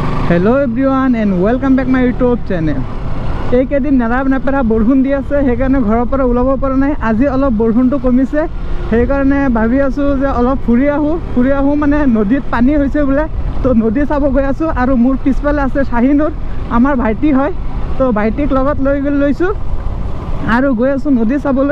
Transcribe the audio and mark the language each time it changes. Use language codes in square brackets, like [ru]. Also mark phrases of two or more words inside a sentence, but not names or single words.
[en] hello everyone and welcome back my YouTube channel. [as] এইকেইদিন নেৰা নেপেৰা বৰষুণ দি আছে, সেইকাৰণে ঘৰৰ পৰা ওলাব পৰা নাই। আজি অলপ বৰষুণটো কমিছে, সেইকাৰণে ভাবি আছোঁ যে অলপ ফুৰি আহোঁ মানে নদীত পানী হৈছে বোলে, তো নদী চাব গৈ আছোঁ। আৰু মোৰ পিছফালে আছে শাহিনুৰ, আমাৰ ভাইটি হয়, তো ভাইটিক লগত লৈছোঁ আৰু গৈ আছোঁ নদী চাবলৈ।